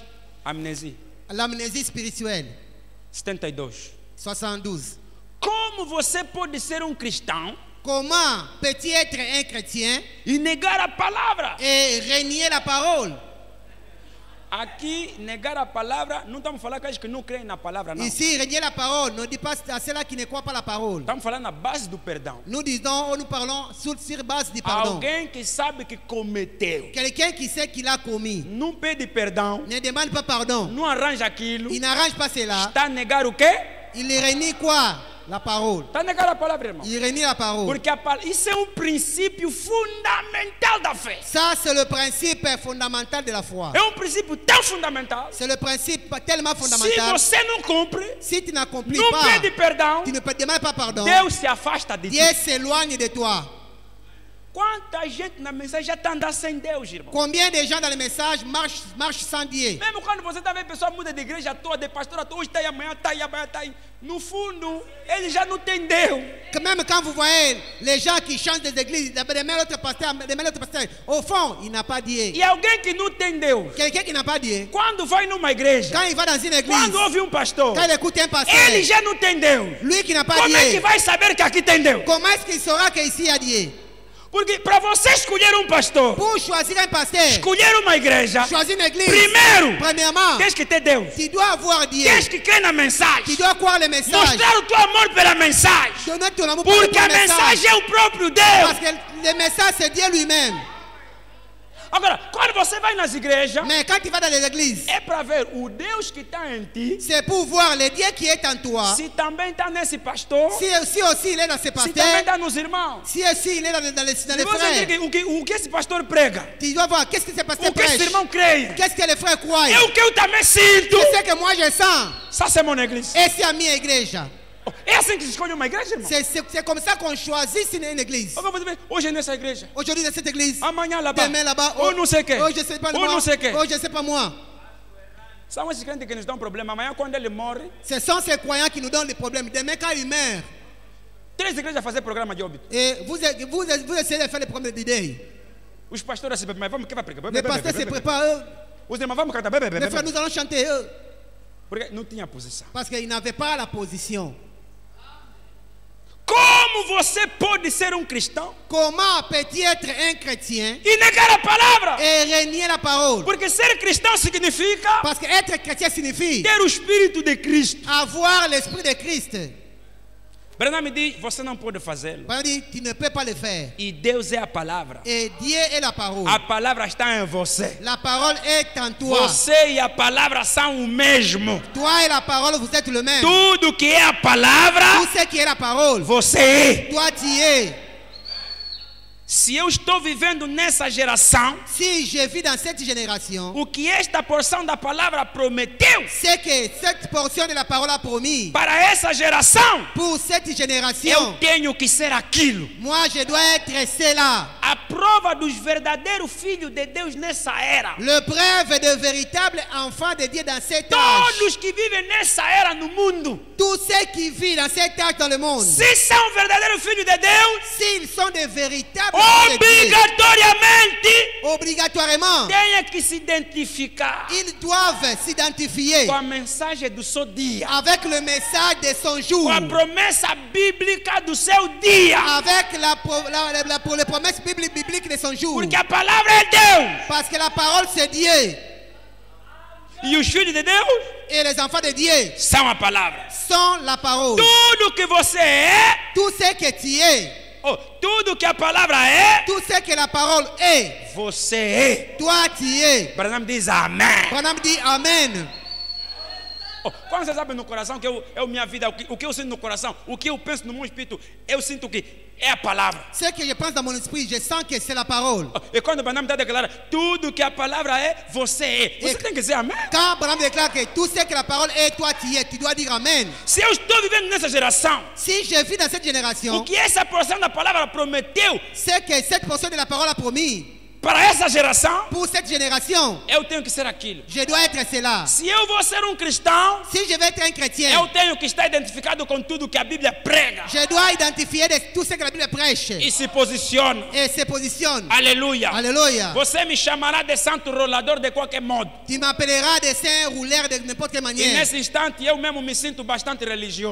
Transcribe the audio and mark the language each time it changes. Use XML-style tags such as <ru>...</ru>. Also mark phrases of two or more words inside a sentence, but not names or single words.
<pt>Amnésia</pt> <fr>l'amnésie spirituelle, 72. 72.</fr> <pt>Como Como você pode ser cristão</pt> <fr>Comment peut-il être un chrétien</fr> <pt>e negar a palavra?</pt> <fr>et renier la parole?</fr> <pt>Aqui, negar a palavra, não estamos falando com aqueles que não creem na palavra, não.</pt> <fr>Ici, renier la parole ne dit pas à ceux-là qui ne croient pas la parole.</fr> <pt>Estamos falando na base do perdão.</pt> <fr>Nous parlons sur base du pardon.</fr> <pt>Alguém que sabe que cometeu,</pt> <fr>Quelqu'un qui sait qu'il a commis</fr> <pt>não pede perdão,</pt> <fr>ne demande pas pardon.</fr> <pt>não arranja aquilo,</pt> <fr>Il n'arrange pas cela.</fr> <pt>está a negar o quê?</pt> <fr>Il renie quoi? La parole.</fr> <pt>Está a negar a palavra, irmão.</pt> <fr>Il renie la parole.</fr> <pt>Porque isso é princípio fundamental da fé.</pt> <fr>Ça, c'est le principe fondamental de la foi.</fr> <pt>É princípio tão fundamental.</pt> <fr>C'est le principe tellement</fr> <pt>Se</pt> <fr>fondamental.</fr> <pt>você não cumpre,</pt> <fr>Si tu n'accomplis</fr> <pt>não</pt> <fr>pas,</fr> <pt>pede perdão,</pt> <fr>tu ne demandes pas pardon,</fr> <pt>Deus se afasta de ti.</pt> <fr>Dieu s'éloigne de toi.</fr> <pt>Quanta gente na mensagem já está andando sem Deus, irmão.</pt> <fr>Combien de gens dans le message marchent sans Dieu?</fr> <pt>Mesmo quando você está vendo pessoa muda de igreja toda, de pastora toda, hoje está aí, amanhã está aí, amanhã está aí. No fundo, ele já não tem Deus.</pt> <fr>Que même quand vous voyez les gens qui changent des églises, de l'autre pasteur, au fond, il n'a pas Dieu.</fr> <pt>E alguém que não tem Deus,</pt> <fr>Quelqu'un qui n'a pas Dieu,</fr> <pt>quando vai numa igreja,</pt> <fr>quand il va dans une église,</fr> <pt>quando ouve pastor,</pt> <fr>quand il écoute un pasteur,</fr> <pt>ele já não tem Deus.</pt> <fr>lui qui n'a pas</fr> <pt>Como é que</pt> <fr>Dieu,</fr> <pt>vai saber que aqui tem Deus?</pt> <fr>comment est-ce qu'il saura qu'ici il y a Dieu?</fr> <pt>Porque para você escolher pastor,</pt> <fr>Pour choisir un pasteur,</fr> <pt>escolher uma igreja,</pt> <fr>choisir une église,</fr> <pt>primeiro,</pt> <fr>premièrement,</fr> <pt>tens que ter Deus.</pt> <fr>tu dois avoir Dieu.</fr> <pt>Tens que crer na mensagem.</pt> <fr>Tu dois croire le message.</fr> <pt>Mostrar o teu amor pela mensagem.</pt> <fr>Donner ton amour pour</fr> <pt>Porque</pt> <fr>le</fr> <pt>a mensagem é o próprio Deus.</pt> <fr>Parce que le message, c'est Dieu lui-même.</fr> <pt>Agora, quando você vai nas igrejas,</pt> <fr>Mais quand tu vas dans les églises,</fr> <pt>é para ver o Deus que está em ti,</pt> <fr>c'est pour voir le Dieu qui est en toi.</fr> <pt>se também está nesse pastor,</pt> <fr>Si aussi il est dans ses</fr> <pt>se também</pt> <fr>pasteurs,</fr> <pt>está nos irmãos.</pt> <fr>si aussi il est dans les</fr> <pt>Se você diz</pt> <fr>frères,</fr> <pt>o que esse pastor prega,</pt> <fr>tu dois voir qu'est-ce que ces pasteurs</fr> <pt>o que esse</pt> <fr>prêchent.</fr> <pt>irmão crê,</pt> <fr>Qu'est-ce que les frères croient.</fr> <pt>é o que eu também sinto.</pt> <fr>C'est ce que moi je sens. Ça, c'est mon église. Et c'est à</fr> <pt>minha igreja. É assim que se escolhe uma igreja, irmão.</pt> <fr>C'est comme ça qu'on choisit une église.</fr> <pt>Hoje é nessa igreja,</pt> <fr>Aujourd'hui dans cette église,</fr> <pt>amanhã lá-bas,</pt> <fr>demain là-bas,</fr> <pt>ou não sei o quê,</pt> <fr>oh, je sais pas</fr> <pt>ou</pt> <fr>moi,</fr> <pt>não sei o quê.</pt> <fr>oh, je sais pas moi.</fr> <pt>São esses crentes que nos dão problema. Amanhã, quando ele morre,</pt> <fr>Ce sont ces croyants qui nous donnent les problèmes. Demain quand il meurt,</fr> <pt>3 igrejas fazer programa de óbito.</pt> <fr>et vous essayez de faire les problèmes d'idées.</fr> <pt>Os pastores se mas vamos que vai pregar.</pt> <fr>Les pasteurs se préparent.</fr> <pt>Os irmãos vamos cantar.</pt> <fr>Les frères, nous allons chanter eux.</fr> <pt>Porque não tinha posição.</pt> <fr>Parce qu'ils n'avaient pas la position.</fr> <pt>Como você pode ser cristão</pt> <fr>Comment peut-il être un chrétien</fr> <pt>e negar a palavra?</pt> <fr>et renier la parole?</fr> <pt>Porque ser cristão significa</pt> <fr>Parce que être chrétien signifie</fr> <pt>ter o Espírito de Cristo.</pt> <fr>avoir l'esprit de Christ.</fr> <pt>Branham me diz, você não pode fazê-lo.</pt> <fr>Par exemple, tu ne peux pas le faire.</fr> <pt>E Deus é a palavra.</pt> <fr>Et Dieu est la parole.</fr> <pt>A palavra está em você.</pt> <fr>La parole est en toi.</fr> <pt>Você e a palavra são o mesmo.</pt> <fr>Toi et la parole, vous êtes le même.</fr> <pt>Tudo que é a palavra,</pt> <fr>Tout ce qui est la parole,</fr> <pt>você é.</pt> <fr>toi tu es.</fr> <pt>Se eu estou vivendo nessa geração,</pt> <fr>Si je vis dans cette génération,</fr> <pt>o que esta porção da palavra prometeu</pt> <fr>c'est que cette portion de la parole a promis.</fr> <pt>para essa geração,</pt> <fr>Pour cette</fr> <pt>eu</pt> <fr>génération,</fr> <pt>tenho que ser aquilo.</pt> <fr>moi je dois être cela.</fr> <pt>A prova dos verdadeiros filhos de Deus nessa era.</pt> <fr>Le preuve de véritable enfant de Dieu dans cet âge.</fr> <pt>Todos que vivem nessa era no mundo,</pt> <fr>Tous ceux qui vivent dans cet âge dans le monde,</fr> <pt>se são verdadeiros filhos de Deus,</pt> <fr>s'ils sont des véritables enfants de Dieu,</fr> <pt>obrigatoriamente</pt> <fr>obligatoirement,</fr> <pt>têm que se identificar</pt> <fr>ils doivent s'identifier</fr> <pt>com a mensagem do seu dia,</pt> <fr>avec le message de son jour,</fr> <pt>com a promessa bíblica do seu dia.</pt> <fr>avec les promesses bibliques de son jour.</fr> <pt>Porque a palavra é Deus.</pt> <fr>Parce que la parole c'est Dieu.</fr> <pt>E os filhos de Deus</pt> <fr>Et les enfants de Dieu</fr> <pt>são a palavra.</pt> <fr>sont la parole.</fr> <pt>Tudo que você é,</pt> <fr>Tout ce que tu es,</fr> <pt>tudo que a palavra é,</pt> <fr>tout ce que la parole est,</fr> <pt>você é.</pt> <fr>toi tu es.</fr> <pt>Branham diz amém.</pt> <fr>Branham dit Amen.</fr> <pt>Quando você sabe no coração que é minha vida, o que eu sinto no coração, o que eu penso no meu espírito, eu sinto que é a palavra.</pt> <fr>Ce que je pense dans mon esprit, je sens que c'est la parole.</fr> <pt>E quando Branham está declarando, tudo que a palavra é, você é. Você tem que dizer amém.</pt> <fr>Quand Branham déclare que tout ce que la parole est, toi tu es, tu dois dire Amen.</fr> <pt>Se eu estou vivendo nessa geração,</pt> <fr>Si je vis dans cette</fr> <pt>o</pt> <fr>génération,</fr> <pt>que essa porção da palavra prometeu</pt> <fr>c'est que cette portion de la parole a promis</fr> <pt>Para essa geração,</pt> <fr>Pour cette génération,</fr> <pt>eu tenho que ser aquilo.</pt> <fr>je dois être cela.</fr> <pt>Se eu vou ser um cristão,</pt> <fr>Si je vais être un chrétien,</fr> <pt>eu tenho que estar identificado com tudo que a Bíblia prega</pt> <fr>je dois identifier tout ce que la Bible prêche</fr> <pt>e se posiciona.</pt> <fr>et se positionne.</fr> <pt>Aleluia.</pt> <fr>Alléluia.</fr> <pt>Você me chamará de santo rolador de qualquer modo.</pt> <fr>Tu m'appelleras des saints rouleurs de n'importe quelle</fr> <pt>E</pt> <fr>manière.</fr> <pt>nesse instante eu mesmo me sinto bastante religioso.</pt>